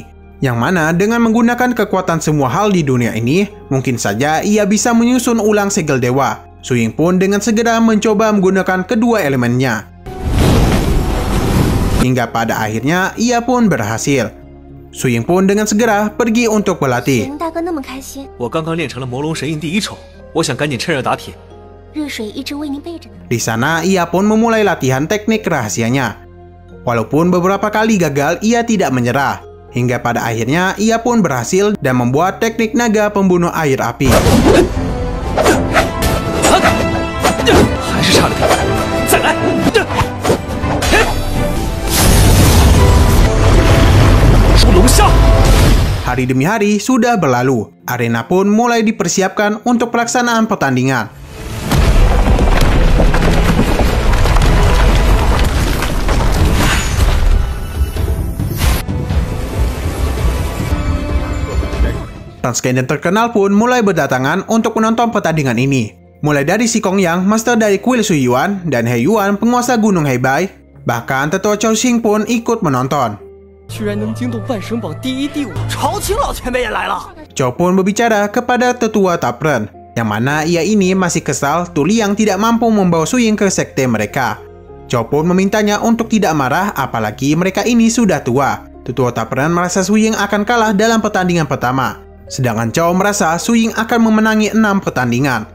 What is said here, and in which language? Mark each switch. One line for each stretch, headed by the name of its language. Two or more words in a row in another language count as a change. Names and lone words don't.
Indonesian: Yang mana dengan menggunakan kekuatan semua hal di dunia ini, mungkin saja ia bisa menyusun ulang segel dewa. Su Ying pun dengan segera mencoba menggunakan kedua elemennya. Hingga pada akhirnya ia pun berhasil. Su Ying pun dengan segera pergi untuk berlatih.
Chinese: 大哥那么开心，我刚刚练成了魔龙神印第一丑，我想赶紧趁热打铁。热水一直为您备着呢。
Indonesian: Di sana ia pun memulai latihan teknik rahasianya. Walaupun beberapa kali gagal, ia tidak menyerah. Hingga pada akhirnya ia pun berhasil dan membuat teknik naga pembunuh air api.
Chinese: 还是差了点，再来！出龙虾。
Indonesian: Hari demi hari sudah berlalu. Arena pun mulai dipersiapkan untuk pelaksanaan pertandingan. Transcendent terkenal pun mulai berdatangan untuk menonton pertandingan ini. Mulai dari Si Kong Yang, master dari kuil Sui Yuan, dan He Yuan, penguasa gunung Hebei. Bahkan tetua Chou Xing pun ikut menonton.
Chinese: 居然能惊动万神榜第一、第五，朝廷老前辈也来了。
Indonesian: Chow pun berbicara kepada tetua Tapren, yang mana ia ini masih kesal Tu Liang tidak mampu membawa Su Ying ke sekte mereka. Chow pun memintanya untuk tidak marah, apalagi mereka ini sudah tua. Tetua Tapren merasa Su Ying akan kalah dalam pertandingan pertama. Sedangkan Chow merasa Su Ying akan memenangi 6 pertandingan.